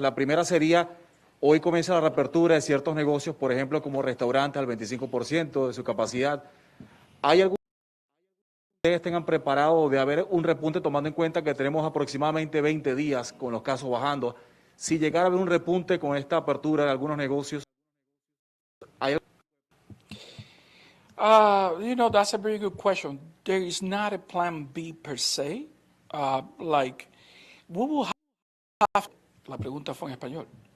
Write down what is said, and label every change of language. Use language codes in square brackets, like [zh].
[es] La primera sería, hoy comienza la reapertura de ciertos negocios, por ejemplo, como restaurantes al 25% de su capacidad. ¿Hay algún que ustedes tengan preparado de haber un repunte tomando en cuenta que tenemos aproximadamente 20 días con los casos bajando? Si llegara a haber un repunte con esta apertura de algunos negocios, ¿hay [en] that's a very good question. There is not a plan B per se. [es] Like, we will have, la pregunta fue en español.